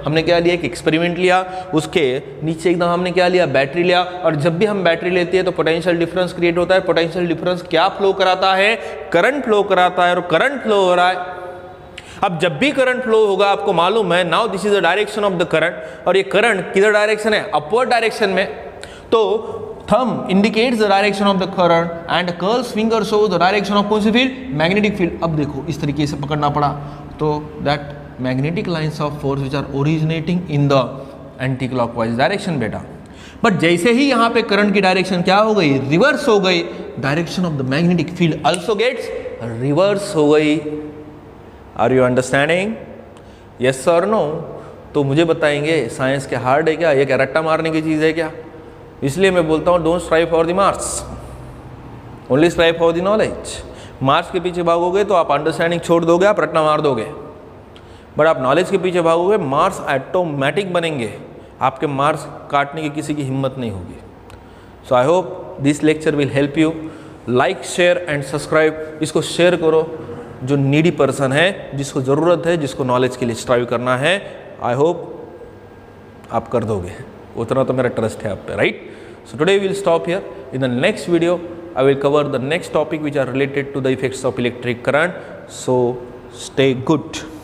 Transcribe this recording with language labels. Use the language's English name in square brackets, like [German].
[Hindi] हमने क्या लिया? एक एक्सपेरिमेंट लिया, उसके नीचे एकदम हमने क्या लिया? बैटरी लिया. और जब भी हम बैटरी लेते हैं तो पोटेंशियल डिफरेंस क्रिएट होता है. पोटेंशियल डिफरेंस क्या फ्लो कराता है? करंट फ्लो कराता है, और करंट फ्लो हो रहा है. अब जब भी करंट फ्लो होगा, आपको मालूम है, [English] now this is the direction of the current, [Hindi] और ये करंट किधर डायरेक्शन है? अपवर्ड डायरेक्शन में. [English] तो thumb indicates the direction of the current and curl's finger shows the direction of [Hindi] कौन सी [English] Field? Magnetic field. [Hindi] अब देखो, इस तरीके से पकड़ना पड़ा, तो [English] That magnetic lines of force which are originating in the anti clockwise direction बेटा. [Hindi] बट जैसे ही यहाँ पे करंट की डायरेक्शन क्या हो गई? रिवर्स हो गई. [English] direction of the magnetic field also gets reverse [Hindi] हो गई. [English] Are you understanding? [Hindi] यस और नो, तो मुझे बताएंगे साइंस के हार्ड है क्या, ये क्या रट्टा मारने की चीज़ है क्या। इसलिए मैं बोलता हूँ [English] Don't strive for the marks, only strive for the knowledge. [Hindi] Marks के पीछे भागोगे तो आप अंडरस्टैंडिंग छोड़ दोगे, आप रट्टा मार दोगे। बट आप नॉलेज के पीछे भागोगे, मार्क्स ऑटोमेटिक बनेंगे, आपके मार्क्स काटने की किसी की हिम्मत नहीं होगी। [English] So I hope this lecture will help you. Like, share and subscribe, [Hindi] इसको शेयर करो जो नीडी पर्सन है, जिसको ज़रूरत है, जिसको नॉलेज के लिए स्ट्राइव करना है। [English] I hope [Hindi] आप कर दोगे, उतना तो मेरा ट्रस्ट है आप पे, right. [English] So today we will stop here. In the next video I will cover the next topic which are related to the effects of electric current. So stay good.